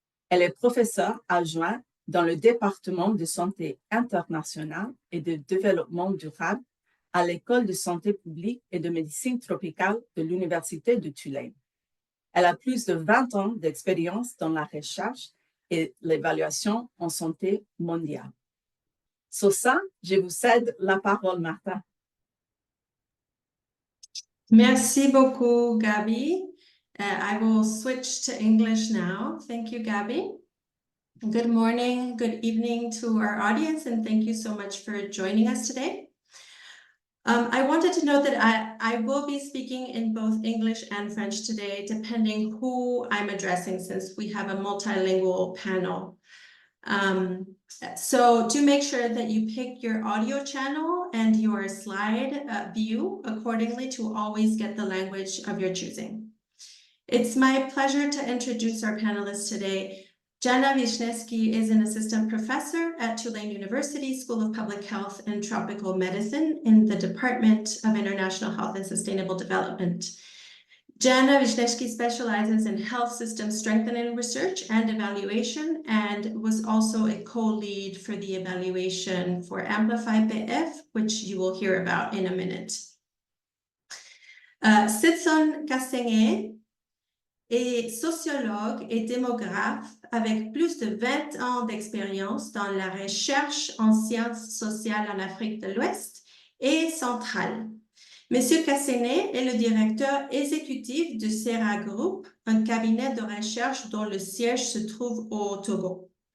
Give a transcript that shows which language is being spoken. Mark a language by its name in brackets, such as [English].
[French] Elle est professeure adjointe dans le département de santé internationale et de développement durable à l'École de santé publique et de médecine tropicale de l'Université de Tulane. Elle a plus de 20 ans d'expérience dans la recherche et l'évaluation en santé mondiale. Sur ça, je vous cède la parole, Marta. Merci beaucoup, Gabi. [English] I will switch to English now. Thank you, Gabi. Good morning, good evening to our audience, and thank you so much for joining us today. I wanted to note that I will be speaking in both English and French today, depending who I'm addressing, since we have a multilingual panel. So do make sure that you pick your audio channel and your slide view accordingly to always get the language of your choosing. It's my pleasure to introduce our panelists today. Jana Wisniewski is an assistant professor at Tulane University School of Public Health and Tropical Medicine in the Department of International Health and Sustainable Development. Jana Wisniewski specializes in health system strengthening research and evaluation, and was also a co-lead for the evaluation for Amplify PF, which you will hear about in a minute. [French] Sitson Kasenge est sociologue et démographe avec plus de 20 ans d'expérience dans la recherche en sciences sociales en Afrique de l'Ouest et centrale. Monsieur Kassenet est le directeur exécutif du Serra Group, un cabinet de recherche dont le siège se trouve au Togo.